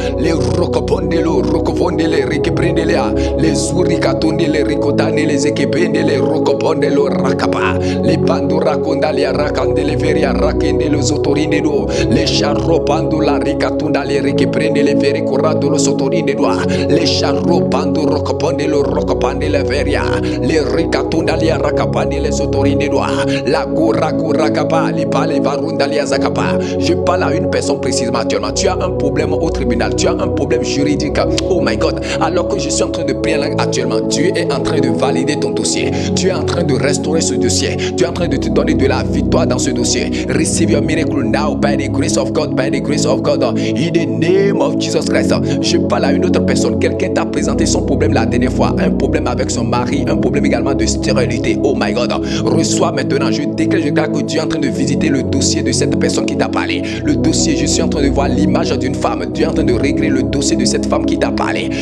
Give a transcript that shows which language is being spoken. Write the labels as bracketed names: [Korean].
[French] le roko bonde le rikiprende le zurikatunde le rikotane les ekipende le roko bonde lo rakapa, le bandu rakonda le rakande le veria rakende le sotorinde do, le charro pando la ricatunda le riche prende le veri corrado lo sotorinde do, le charro pando rocoponde lo rocopande le veria, le ricatunda le racapande le sotorinde do, la cura capa, les pale varunda le azakapa. Je parle à une personne précisément actuellement. Tu as un problème au tribunal, tu as un problème juridique. [English] Oh my God, [French] alors que je suis en train de prier actuellement, Dieu est en train de valider ton dossier. Tu es en train de restaurer ce dossier. Tu es en train de te donner de la victoire dans ce dossier. [English] Receive your miracle now by the grace of God, by the grace of God, in the name of Jesus Christ. [French] Je parle à une autre personne. Quelqu'un t'a présenté son problème la dernière fois, un problème avec son mari, un problème également de stérilité. [English] Oh my God, [French] reçois maintenant. Je déclare que Dieu est en train de visiter le dossier de cette personne qui t'a parlé. Le dossier, je suis en train de voir l'image d'une femme. Dieu est en train de régler le dossier de cette femme qui t'a parlé.